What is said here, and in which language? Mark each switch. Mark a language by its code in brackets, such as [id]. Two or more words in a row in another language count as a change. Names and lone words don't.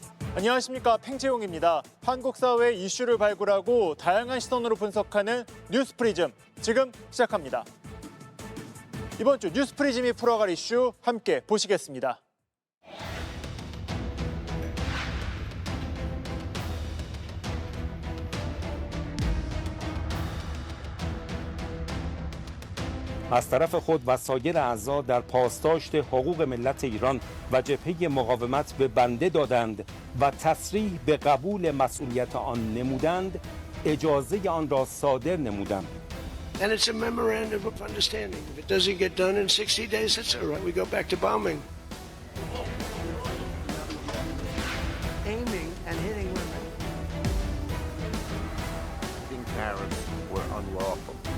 [ko] 안녕하십니까, 팽채용입니다. 한국 사회 이슈를 발굴하고 다양한 시선으로 분석하는 뉴스프리즘, 지금 시작합니다. 이번 주 뉴스프리즘이 풀어갈 이슈 함께 보시겠습니다. [fa] از طرف خود و سایر اعضا در پاسداشت حقوق ملت ایران و جبهه مقاومت به بنده دادند و تصریح به قبول مسئولیت آن نمودند، اجازه آن را صادر نمودند. [en] And it's a memorandum of understanding. If it doesn't get done in 60 days, that's all right. We go back to bombing. Aiming and hitting women. Hitting parents were unlawful.